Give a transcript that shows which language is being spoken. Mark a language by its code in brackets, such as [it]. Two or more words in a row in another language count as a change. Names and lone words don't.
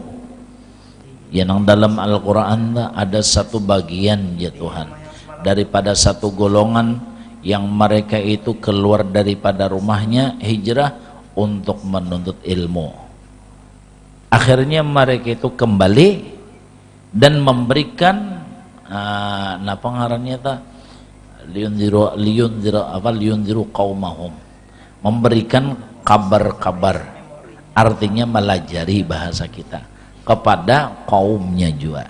[id] Yang dalam Al-Quran ada satu bagian ya Tuhan, daripada satu golongan yang mereka itu keluar daripada rumahnya hijrah untuk menuntut ilmu. Akhirnya mereka itu kembali dan memberikan [bjn] napa ngarannya ta, [ar] لينذروا قومهم, [id] memberikan kabar-kabar, artinya melajari bahasa kita kepada kaumnya juga.